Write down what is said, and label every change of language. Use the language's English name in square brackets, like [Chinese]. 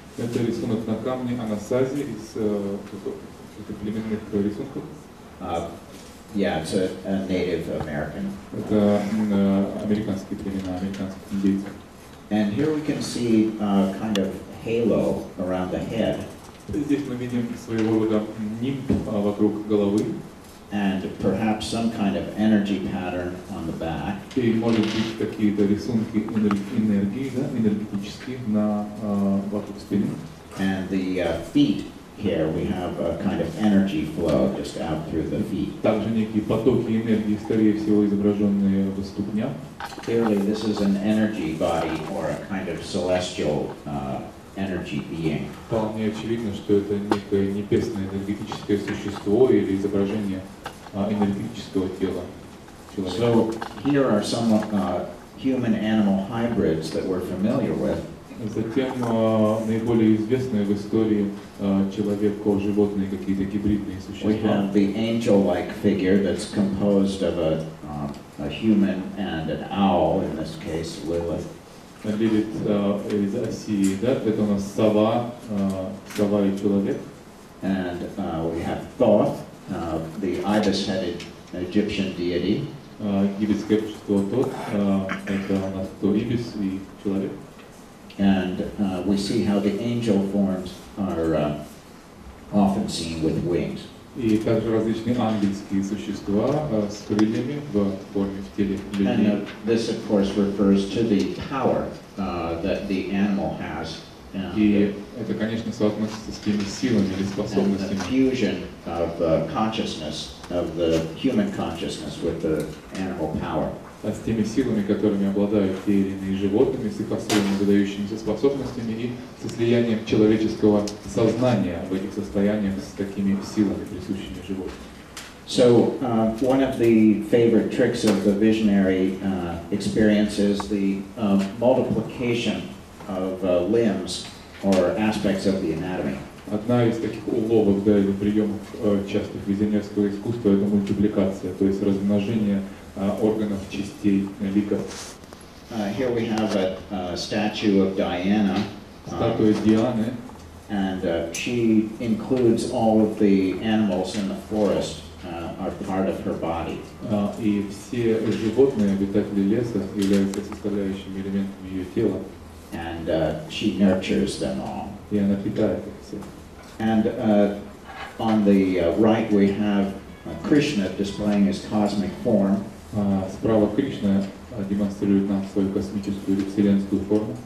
[Russian] Это рисунок на камне Анасази из племенных рисунков. [English] Yeah, it's a Native American. [Russian] Это американские племена, американских индейцев. [English] And here we can see kind of halo around the head. [Russian] Здесь мы видим своего рода нимб вокруг головы. [English] And perhaps some kind of energy pattern on the back. [Russian] И может быть какие-то рисунки энергии, да, энергетические вокруг спины. [English] And the feet here we have a kind of energy flow just out through the feet. [Russian] Также некие потоки энергии, скорее всего, изображенные в ступнях. [English] Clearly, this is an energy body or a kind of celestial energy being. [Russian] Вполне очевидно, что это некое небесное энергетическое существо или изображение энергетического тела человека. [English] So here are some human-animal hybrids that we're familiar with. [Russian] Затем наиболее известные в истории человек-животные какие-то гибридные существа. [English] We have the angel-like figure that's composed of a human and an owl, in this case, Lilith. [Russian] Лилит из Осии, да, это у нас сова и человек. [English] And we have Thoth, the ibis-headed Egyptian deity. [Russian] Египетское божество Тот, это у нас кто ибис и человек. [English] And we see how the angel forms are often seen with wings. [Russian] И также различные ангельские существа с крыльями в форме в теле людей. [English] And this, of course, refers to the power that the animal has. [Russian] И это, конечно, соотносится с теми силами или способностями. [English] And the fusion of consciousness, of the human consciousness with the animal power. [Russian] С теми силами, которыми обладают те или иные животные, с их особыми выдающимися способностями и со слиянием человеческого сознания в этих состояниях с такими силами, присущими животным. [English] So one of the favorite tricks of the visionary experience is the multiplication of limbs or aspects of the anatomy. [Russian] Одна из таких уловок, да, или приемов частых визионерского искусства — это мультипликация, то есть размножение органов, частей лика. [English] here we have a statue of Diana. [Russian] Статуя Дианы. [English] And she includes all of the animals in the forest are part of her body. [Russian] И все животные, обитатели леса, являются составляющими элементами ее тела. [English] And she nurtures them all. [Russian] И она питает их всех. [English] And on the right we have Krishna displaying his cosmic form. [Russian] Справа Кришна демонстрирует нам свою космическую или вселенскую форму.